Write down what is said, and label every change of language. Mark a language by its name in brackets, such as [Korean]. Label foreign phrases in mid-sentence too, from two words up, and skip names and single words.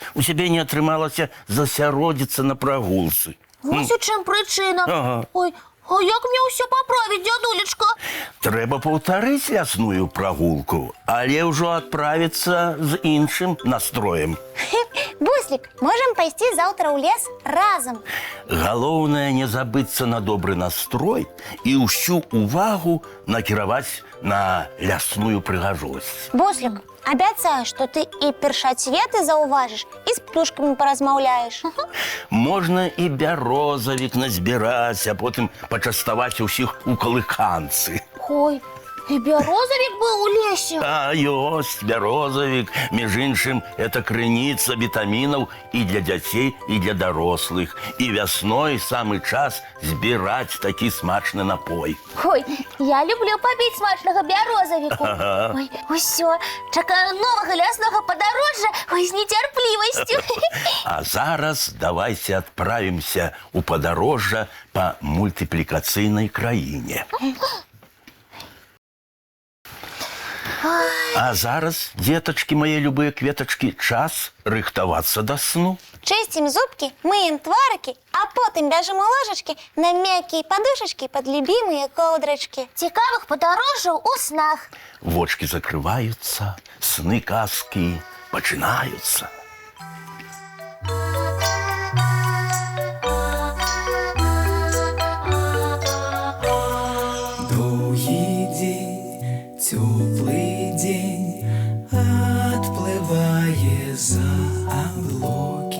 [Belarusian] У цябе не атрымалася засяродзіцца на прагулцы. Вось у чым прычына. Ой, а як мне ўсё паправіць, дзядулечка? Трэба паўтарыць лясную прагулку, але ўжо адправіцца з іншым настроем. Буслик, [Russian] можем пойти завтра у лес разом. [Belarusian] Галоўнае не забыцца на добры настрой і ўсю увагу накіраваць на лясную прыгажосць. Буслик, обяцаю, [Russian] что ты [Belarusian] и першацветы заўважыш, и с птушками поразмаўляешь. Можна і бярозавік назбіраць, а потым пачаставаць усіх у калыканцы. [Russian] Ой, и бярозавик был у лесе. [Belarusian] А ёсць бярозавік, між іншым, это крыніца вітамінаў і для дзяцей, і для дарослых. І вясной самы час збіраць такі смачны напой. [Russian] Ой, я люблю попить [Belarusian] смачного бярозавіку. Ой, усё, чакаю нового лясного падарожжа, ой, з нецярплівасцю. А зараз давайте адправімся у падарожжа па мультыплікацыйнай краіне. А зараз, [Russian] деточки мои [Belarusian] любые кветочки, час рыхтавацца да сну. [Russian] Чистим зубки, мыем тварики, а потом [Belarusian] бяжем у ложечки [Russian] на мягкие подушечки под любимые ковдрочки. [Belarusian] Цікавых падарожжаў у снах. Вочки закрываются, сны казки пачынаюцца. Доўгі дзень, цёплы дзень, адплывае за аблокі.